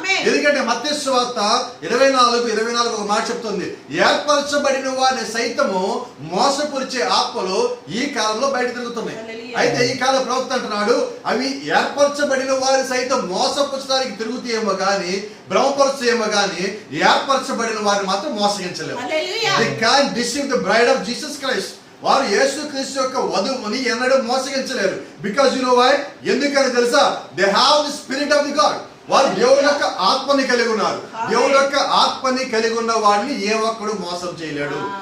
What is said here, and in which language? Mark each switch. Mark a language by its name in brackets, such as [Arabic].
[Telugu] ఎందుకంటే మత్తయి సువార్త 24 ఒక మాట చెప్తుంది, ఏర్పరచబడిన వారిని సైతము మోసపురిచే ఆత్మలు ఈ కాలంలో బయట తిరుగుతున్నాయి. అయితే ఈ కాల ప్రవక్త అంటున్నాడు, అవి ఏర్పరచబడిన వారి సైతం మోసపుచ్చడానికి తిరుగుతాయేమో కానీ, భ్రమపరచేమో కానీ, ఏర్పరచబడిన వారిని మాత్రం మోసగించలేవు. [English] They can't deceive the bride of Jesus Christ. [Telugu] వారు యేసుక్రీస్తు యొక్క వధువుని ఎన్నడూ మోసగించలేరు. [English] Because you know why? [Telugu] ఎందుకని తెలుసా? [English] They have the spirit of the God. [Telugu] వారు దేవుని యొక్క ఆత్మని కలిగి ఉన్నారు. దేవుని యొక్క ఆత్మని కలిగి ఉన్న వాడిని ఏ ఒక్కడు మోసం చేయలేడు.